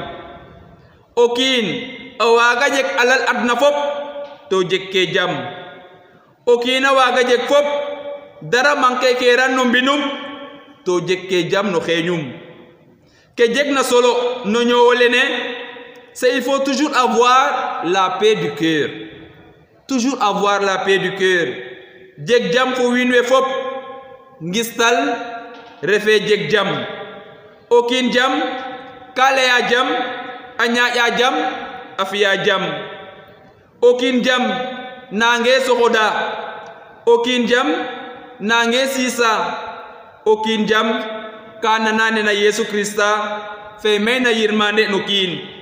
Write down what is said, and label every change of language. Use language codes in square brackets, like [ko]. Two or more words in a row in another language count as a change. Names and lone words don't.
[srr] okin awaga jek alal adna fop to jekke jam okin awaga jek fop dara manke keran no mbinum to jekke jam no xeñum ke jeg na solo no ñowolene [fr] c'est il faut toujours avoir la paix du cœur, toujours avoir la paix du cœur. [srr] Jeg jam fo winwe fop ngistal refe jeg jam okin jam kale ya jam anya ya jam afiya jam okin jam nange sohoda okin jam nange sisa okin jam kana nane na Yesu Krista fe mena yirmande no kin